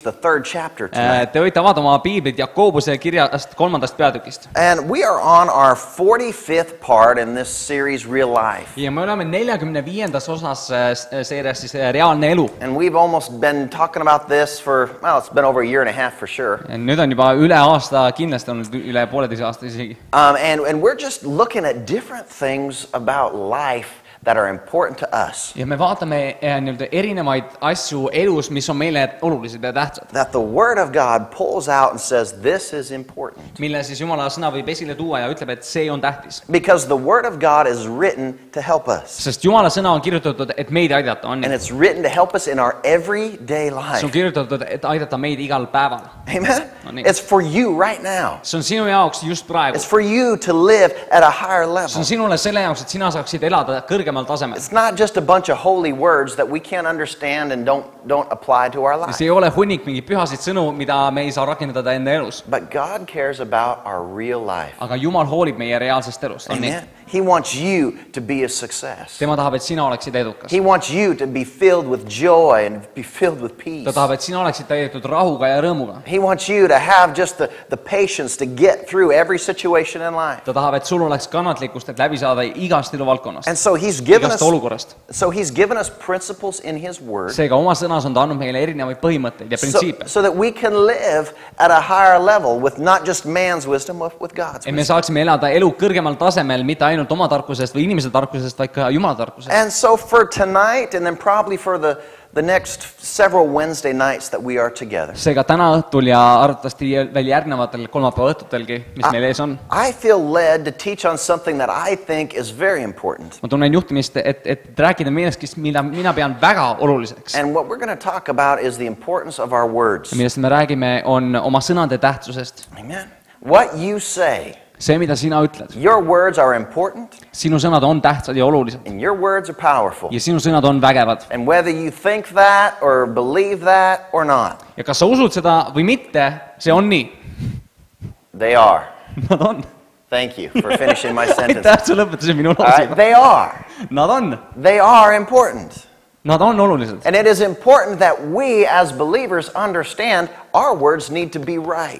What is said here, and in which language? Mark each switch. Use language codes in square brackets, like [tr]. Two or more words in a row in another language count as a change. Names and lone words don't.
[en] the 3rd chapter tonight. [et] Te võite avada oma piiblit Jakobuse kirjast 3. peatükist. [en] And we are on our 45th part in this series, Real Life. [et] Ja me oleme 45. osas seerias siis reaalne elu. [en] And we've almost been talking about this for, well, it's been over a year and a half for sure. [et] Nüüd on juba üle aasta kindlasti olnud üle 1,5 aasta isegi. [en] And we're just looking at different things about life that are important to us. [et] Ja me vaatame nii-öelda erinevaid asju elus, mis on meile olulised ja tähtsad. [en] That the Word of God pulls out and says, this is important. [et] Mille siis Jumala sõna võib esile tuua ja ütleb, et see on tähtis. [en] Because the Word of God is written to help us. [et] Sest Jumala sõna on kirjutatud, et meid aidata. [en] And it's written to help us in our everyday life. [et] See on kirjutatud, et aidata meid igal päeval. [en] Amen? It's for you right now. [et] See on sinu jaoks just praegu. [en] It's for you to live at a higher level. [et] See on sinule selle jaoks, et sina saaksid elada kõrgemal tasemel. [en] It's not just a bunch of holy words that we can't understand and don't apply to our life. [et] See ei ole hunnik mingi pühasid sõnu, mida me ei saa rakendada enda elus. [en] But God cares about our real life. [et] Aga Jumal hoolib meie reaalsest elust. [en] Amen. He wants you to be a success. [et] Tema tahab, et sina oleksid edukas. [en] He wants you to be filled with joy and be filled with peace. [et] Ta tahab, et sina oleksid täidetud rahuga ja rõõmuga. [en] He wants you to have just the patience to get through every situation in life. [et] Ta tahab, et sul oleks kannatlikkust, et läbi saada igast eluvaldkonnast. [en] And so he's given [et] igast olukorrast. [en] So he's given us principles in his word. [et] Seega oma sõnas on ta andnud meile erinevaid põhimõtteid ja printsiipe. [en] So that we can live at a higher level with not just man's wisdom, but with God's wisdom. [et] Me saaksime elada elu kõrgemal tasemel, mitte ainult oma tarkusest või inimese tarkusest, vaid ka Jumala tarkusest. [en] And so for tonight and then probably for the next several Wednesday nights that we are together. [et] Seega täna õhtul ja arvatavasti veel järgnevatel kolmapäeva õhtutelgi, mis meil ees on. [en] I feel led to teach on something that I think is very important. [et] Ma tunnen juhtimist, et rääkida millestki, mida mina pean väga oluliseks. [en] And what we're going to talk about is the importance of our words. [et] Millest me räägime on oma sõnade tähtsusest. [en] Amen. What you say. [et] See, mida sina ütled. [en] Your words are important. [et] Sinu sõnad on tähtsad ja olulised. [en] And your words are powerful. [et] Ja sinu sõnad on vägevad. [en] And whether you think that or believe that or not. [et] Ja kas sa usud seda või mitte, see on nii. [en] They are. [et] Nad on. [en] Thank you for finishing my sentence. [et] Aitäh, sa lõpetasid minu lause. [en] They are. [et] Nad on. [en] They are important. [et] Nad on olulised. [en] And it is important that we as believers understand our words need to be right.